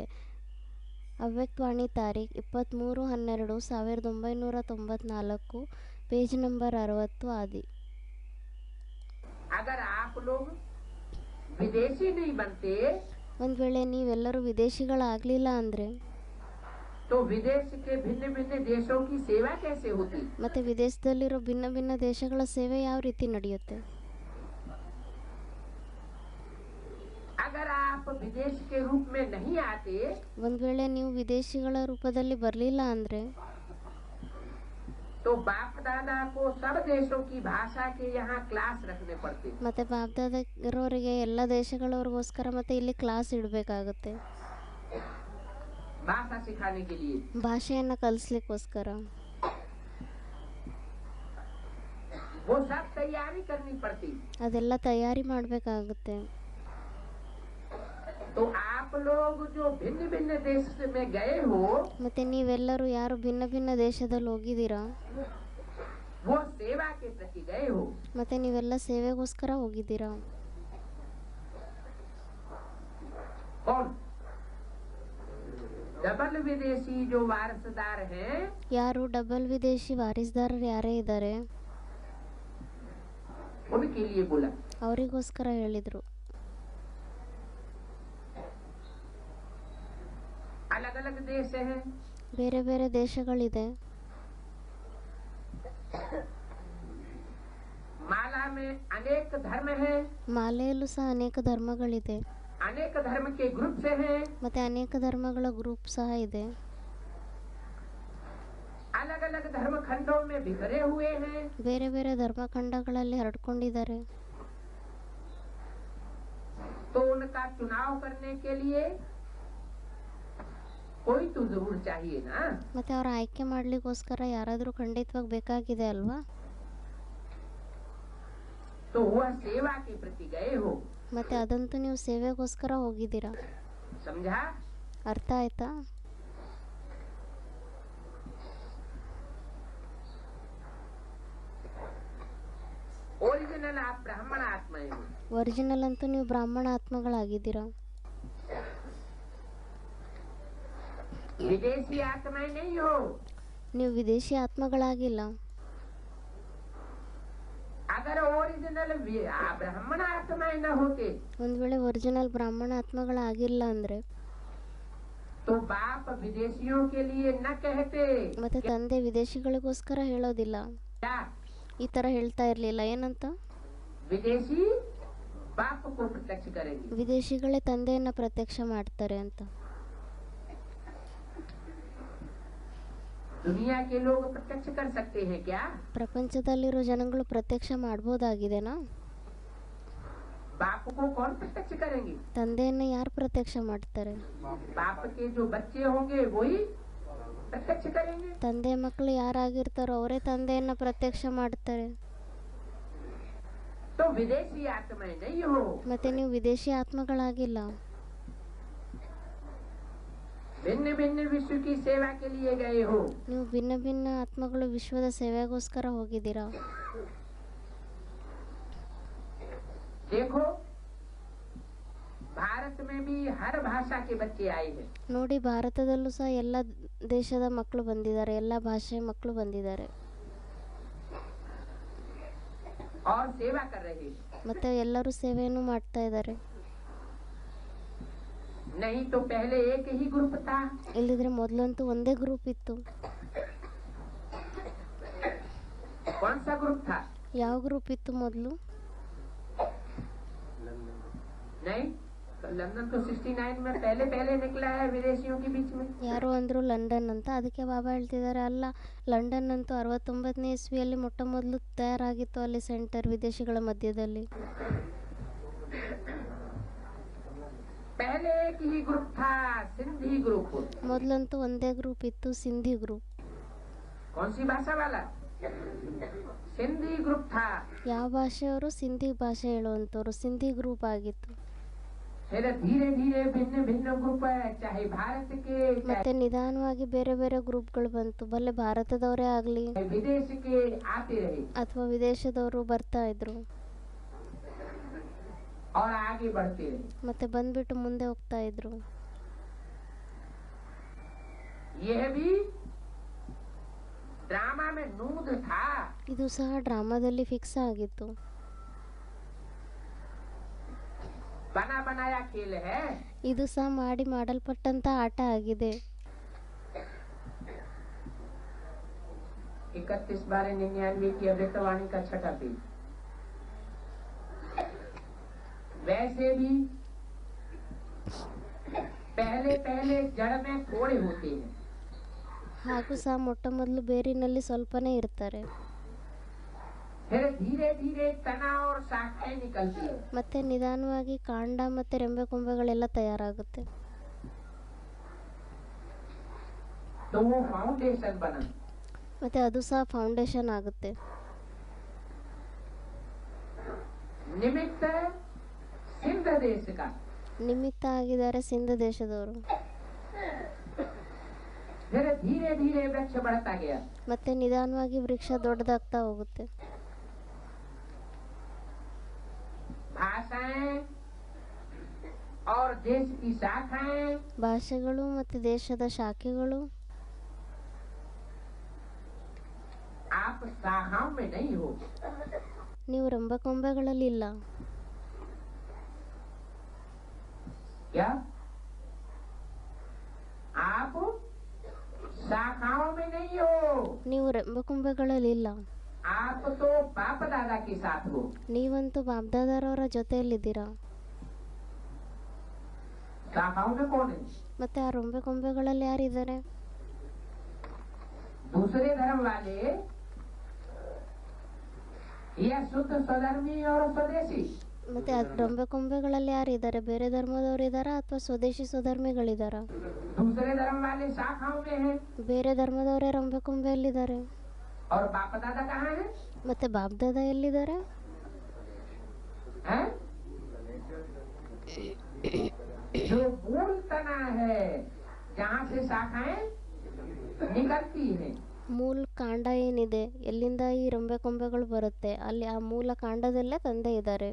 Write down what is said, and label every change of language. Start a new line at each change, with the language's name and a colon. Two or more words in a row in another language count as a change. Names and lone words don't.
Kannada: ಅವ್ಯಕ್ತವಾಣಿ ತಾರೀಖ್ 23/12/1994
English: page number
Kannada: 60 ಆದಿ। ಒಂದು ವೇಳೆ ನೀವೆಲ್ಲರೂ ವಿದೇಶಿಗಳಾಗಲಿಲ್ಲ ಅಂದರೆ
Hindi: तो विदेश के भिन्न भिन्न देशों की सेवा कैसे होती?
Kannada: ಮತ್ತೆ ವಿದೇಶದಲ್ಲಿರೋ ಭಿನ್ನ ಭಿನ್ನ ದೇಶಗಳ ಸೇವೆ ಯಾವ ರೀತಿ ನಡೆಯುತ್ತೆ?
Hindi: अगर आप विदेश के रूप में नहीं आते,
Kannada: ಒಂದು ವೇಳೆ ನೀವು ವಿದೇಶಿಗಳ ರೂಪದಲ್ಲಿ ಬರಲಿಲ್ಲ ಅಂದರೆ
Hindi: तो बाप दादा को सब देशों की भाषा के यहाँ क्लास रखने पड़ते।
Kannada: ಮತ್ತೆ ಬಾಪ್ ದಾದಾ ಇರೋರಿಗೆ ಎಲ್ಲ ದೇಶಗಳವರಿಗೋಸ್ಕರ ಮತ್ತೆ ಇಲ್ಲಿ ಕ್ಲಾಸ್ ಇಡಬೇಕಾಗುತ್ತೆ,
Hindi: भाषा सिखाने के लिए,
Kannada: ಭಾಷೆಯನ್ನು ಕಲಿಸ್ಲಿಕ್ಕೋಸ್ಕರ.
Hindi: वो सब तैयारी करनी पड़ती।
Kannada: ಅದೆಲ್ಲ ತಯಾರಿ ಮಾಡಬೇಕಾಗುತ್ತೆ.
Hindi: तो आप लोग जो भिन्न भिन्न देश में गए हो,
Kannada: ಮತ್ತೆ ನೀವೆಲ್ಲರೂ ಯಾರು ಭಿನ್ನ ಭಿನ್ನ ದೇಶದಲ್ಲಿ ಹೋಗಿದ್ದೀರಾ,
Hindi: वो सेवा के प्रति गए हो।
Kannada: ಮತ್ತೆ ನೀವೆಲ್ಲ ಸೇವೆಗೋಸ್ಕರ ಹೋಗಿದ್ದೀರಾ.
Hindi: और डबल विदेशी जो वारसदार हैं,
Kannada: ಯಾರು ಡಬಲ್ ವಿದೇಶಿ ವಾರಿಸ್ದಾರರು ಯಾರೇ ಇದ್ದಾರೆ
Hindi: उनके लिए बोला।
Kannada: ಅವರಿಗೋಸ್ಕರ ಹೇಳಿದರು.
Hindi: अलग अलग देश हैं,
Kannada: ಬೇರೆ ಬೇರೆ ದೇಶಗಳಿದೆ.
Hindi: माला में अनेक धर्म हैं,
Kannada: ಮಾಲೆಯಲ್ಲೂ ಸಹ ಅನೇಕ ಧರ್ಮಗಳಿದೆ,
Hindi: अनेक धर्म के ग्रुप से हैं,
Kannada: ಮತ್ತೆ ಅನೇಕ ಧರ್ಮಗಳ ಗ್ರೂಪ್ ಸಹ ಇದೆ.
Hindi: अलग अलग धर्म खंडों में बिखरे हुए हैं,
Kannada: ಬೇರೆ ಬೇರೆ ಧರ್ಮಖಂಡಗಳಲ್ಲಿ ಹರಡ್ಕೊಂಡಿದ್ದಾರೆ.
Hindi: तो उनका चुनाव करने के लिए कोई तो जरूर चाहिए ना।
Kannada: ಮತ್ತೆ ಅವರ ಆಯ್ಕೆ ಮಾಡ್ಲಿಕ್ಕೋಸ್ಕರ ಯಾರಾದರೂ ಖಂಡಿತವಾಗಿ ಬೇಕಾಗಿದೆ ಅಲ್ವಾ.
Hindi: तो वह सेवा के प्रति गए हो।
Kannada: ಮತ್ತೆ ಅದಂತೂ ನೀವು ಸೇವೆಗೋಸ್ಕರ ಹೋಗಿದ್ದೀರಾ.
Hindi: समझा?
Kannada: ಅರ್ಥ ಆಯ್ತಾ?
English: original original
Hindi: आप ब्राह्मण आत्माएं हो।
Kannada: ಒರಿಜಿನಲ್ ಅಂತೂ ನೀವು ಬ್ರಾಹ್ಮಣ ಆತ್ಮಗಳಾಗಿದ್ದೀರಾ.
Hindi: विदेशी आत्माएं नहीं हो।
Kannada: ನೀವು ವಿದೇಶಿ ಆತ್ಮಗಳಾಗಿಲ್ಲ.
Hindi: अगर ओरिजिनल ब्राह्मण आत्माएं न होते
Kannada: ಒಂದು ವೇಳೆ ಒರಿಜಿನಲ್ ಬ್ರಾಹ್ಮಣ ಆತ್ಮಗಳಾಗಿಲ್ಲ ಅಂದರೆ
Hindi: तो बाप विदेशियों के लिए न कहते।
Kannada: ಮತ್ತೆ ತಂದೆ ವಿದೇಶಿಗಳಿಗೋಸ್ಕರ ಹೇಳೋದಿಲ್ಲ.
Hindi: क्या
Kannada: ಈ ಥರ ಹೇಳ್ತಾ ಇರಲಿಲ್ಲ. ಏನಂತ?
Hindi: विदेशी बाप को प्रत्यक्ष करेंगे।
Kannada: ವಿದೇಶಿಗಳೇ ತಂದೆಯನ್ನ ಪ್ರತ್ಯಕ್ಷ ಮಾಡ್ತಾರೆ ಅಂತ.
Hindi: दुनिया के लोग प्रत्यक्ष कर सकते हैं क्या?
Kannada: ಪ್ರಪಂಚದಲ್ಲಿರೋ ಜನಗಳು ಪ್ರತ್ಯಕ್ಷ ಮಾಡ್ಬೋದಾಗಿದೆನಾ?
Hindi: बाप को कौन प्रत्यक्ष करेंगे?
Kannada: ತಂದೆಯನ್ನ ಯಾರು ಪ್ರತ್ಯಕ್ಷ ಮಾಡ್ತಾರೆ?
Hindi: बाप के जो बच्चे होंगे वही प्रत्यक्ष करेंगे।
Kannada: ತಂದೆ ಮಕ್ಕಳು ಯಾರಾಗಿರ್ತಾರೋ ಅವರೇ ತಂದೆಯನ್ನ ಪ್ರತ್ಯಕ್ಷ ಮಾಡ್ತಾರೆ.
Hindi: तो विदेशी आत्माएं नहीं हो।
Kannada: ಮತ್ತೆ ನೀವು ವಿದೇಶಿ ಆತ್ಮಗಳಾಗಿಲ್ಲ.
Hindi: भिन्न भिन्न विश्व की सेवा के लिए गए हो।
Kannada: ನೀವು ಭಿನ್ನ ಭಿನ್ನ ಆತ್ಮಗಳು ವಿಶ್ವದ ಸೇವೆಗೋಸ್ಕರ ಹೋಗಿದ್ದೀರಾ.
Hindi: देखो भारत में भी हर भाषा के बच्चे आए हैं
Kannada: ನೋಡಿ, ಭಾರತದಲ್ಲೂ ಸಹ ಎಲ್ಲ ದೇಶದ ಮಕ್ಕಳು ಬಂದಿದ್ದಾರೆ, ಎಲ್ಲ ಭಾಷೆಯ ಮಕ್ಕಳು ಬಂದಿದ್ದಾರೆ
Hindi: और सेवा कर रहे हैं।
Kannada: ಮತ್ತೆ ಎಲ್ಲರೂ ಸೇವೆಯನ್ನು ಮಾಡ್ತಾ ಇದ್ದಾರೆ.
Hindi: नहीं तो पहले एक ही ग्रुप था।
Kannada: ಇಲ್ಲಿದ್ರೆ ಮೊದಲಂತೂ ಒಂದೇ ಗ್ರೂಪ್ ಇತ್ತು.
Hindi: कौन सा ग्रुप था?
Kannada: ಯಾವ ಗ್ರೂಪ್ ಇತ್ತು ಮೊದಲು?
Hindi: नहीं तो लंदन तो 69 में पहले पहले निकला है विदेशियों के बीच में।
Kannada: ಯಾರೋ ಅಂದ್ರು ಲಂಡನ್ ಅಂತ. ಅದಕ್ಕೆ ಬಾಬಾ ಹೇಳ್ತಿದ್ದಾರೆ, ಅಲ್ಲ, ಲಂಡನ್ ಅಂತೂ 69ನೇ ಇಸ್ವಿಯಲ್ಲಿ ಮೊಟ್ಟ ಮೊದಲು ತಯಾರಾಗಿತ್ತು ಅಲ್ಲಿ ಸೆಂಟರ್ ವಿದೇಶಿಗಳ ಮಧ್ಯದಲ್ಲಿ.
Hindi: पहले एक ही ग्रुप था, सिंधी ग्रुप।
Kannada: ಮೊದಲಂತೂ ಒಂದೇ ಗ್ರೂಪ್ ಇತ್ತು, ಸಿಂಧಿ ಗ್ರೂಪ್.
Hindi: कौन सी भाषा वाला? सिंधी ग्रुप था।
Kannada: ಯಾವ ಭಾಷೆಯವರು? ಸಿಂಧಿ ಭಾಷೆ ಹೇಳುವಂಥವ್ರು, ಸಿಂಧಿ ಗ್ರೂಪ್ ಆಗಿತ್ತು.
Hindi: फिर धीरे धीरे भिन्न भिन्न ग्रुप है, चाहे भारत के
Kannada: ಮತ್ತೆ ನಿಧಾನವಾಗಿ ಬೇರೆ ಬೇರೆ ಗ್ರೂಪ್ಗಳು ಬಂತು. ಬಲ್ಲೆ ಭಾರತದವರೇ ಆಗಲಿ
Hindi: चाहे विदेश के आते रहे
Kannada: ಅಥವಾ ವಿದೇಶದವರು ಬರ್ತಾ ಇದ್ರು.
Hindi: और आगे बढ़ते रहे।
Kannada: ಮತ್ತೆ ಬಂದ್ಬಿಟ್ಟು ಮುಂದೆ ಹೋಗ್ತಾ ಇದ್ರು.
Hindi: यह भी ड्रामा में नूद था।
Kannada: ಇದು ಸಹ ಡ್ರಾಮಾದಲ್ಲಿ ಫಿಕ್ಸ್ ಆಗಿತ್ತು.
Hindi: बना बनाया खेल है।
Kannada: ಇದು ಸಹ ಮಾಡಿ ಮಾಡಲ್ಪಟ್ಟಂತ ಆಟ ಆಗಿದೆ.
Hindi: 31/99 की अमृतवाणी का छठा पेज। वैसे भी पहले पहले जड़ में थोड़े होते हैं।
Kannada: ಹಾಗೂ ಸಹ ಮೊಟ್ಟ ಮೊದಲು ಬೇರಿನಲ್ಲಿ ಸ್ವಲ್ಪನೇ ಇರ್ತಾರೆ.
Hindi: फिर धीरे धीरे तना और शाखाएं निकलती है।
Kannada: ಮತ್ತೆ ನಿಧಾನವಾಗಿ ಕಾಂಡ ಮತ್ತೆ ರೆಂಬೆ ಕೊಂಬೆಗಳೆಲ್ಲ ತಯಾರಾಗುತ್ತೆ.
Hindi: तो वो फाउंडेशन बना।
Kannada: ಮತ್ತೆ ಅದು ಸಹ ಫೌಂಡೇಶನ್ ಆಗುತ್ತೆ.
Hindi: निमित्त सिंध देश का।
Kannada: ನಿಮಿತ್ತ ಆಗಿದ್ದಾರೆ ಸಿಂಧ ದೇಶದವರು.
Hindi: फिर धीरे धीरे वृक्ष बढ़ता गया।
Kannada: ಮತ್ತೆ ನಿಧಾನವಾಗಿ ವೃಕ್ಷ ದೊಡ್ಡದಾಗ್ತಾ ಹೋಗುತ್ತೆ.
Hindi: भाषाएं और देश की शाखाएं
Kannada: ಭಾಷೆಗಳು ಮತ್ತು ದೇಶದ ಶಾಖೆಗಳು.
Hindi: आप शाखाओं में नहीं हो।
Kannada: ನೀವು ರೆಂಬೆ ಕೊಂಬೆಗಳಲ್ಲಿ ಇಲ್ಲ.
Hindi: क्या आप शाखाओं में नहीं हो?
Kannada: ನೀವು ರೆಂಬೆ ಕೊಂಬೆಗಳಲ್ಲಿ ಇಲ್ಲ.
Hindi: आप तो बाप दादा के साथ हो।
Kannada: ನೀವಂತೂ ಬಾಬ್ದಾದಾರವರ ಜೊತೆಯಲ್ಲಿದ್ದೀರಾ.
Hindi: शाखाओं में कौन है?
Kannada: ಮತ್ತೆ ಆ ರೆಂಬೆ ಕೊಂಬೆಗಳಲ್ಲಿ ಯಾರಿದ್ದಾರೆ?
Hindi: दूसरे धर्म वाले या शुद्ध स्वधर्मी और स्वदेशी?
Kannada: ಮತ್ತೆ ಆ ರೆಂಬೆ ಕೊಂಬೆಗಳಲ್ಲಿ ಯಾರಿದ್ದಾರೆ? ಬೇರೆ ಧರ್ಮದವರು ಇದ್ದಾರಾ ಅಥವಾ ಸ್ವದೇಶಿ ಸ್ವಧರ್ಮಿಗಳಿದ್ದಾರಾ?
Hindi: दूसरे धर्म वाले शाखाओं में है
Kannada: ಬೇರೆ ಧರ್ಮದವರೇ ರೆಂಬೆ ಕೊಂಬೆಯಲ್ಲಿದ್ದಾರೆ.
Hindi: और बाप दादा कहाँ है?
Kannada: ಮತ್ತೆ ಬಾಬ್ದಾದ ಎಲ್ಲಿದ್ದಾರೆ?
Hindi: हैं? जो मूल तना है जहाँ से शाखाएं निकलती हैं
Kannada: ಮೂಲ ಕಾಂಡ ಏನಿದೆ, ಎಲ್ಲಿಂದ ಈ ರೆಂಬೆ ಕೊಂಬೆಗಳು ಬರುತ್ತೆ, ಅಲ್ಲಿ ಆ ಮೂಲ ಕಾಂಡದಲ್ಲೇ ತಂದೆ ಇದ್ದಾರೆ.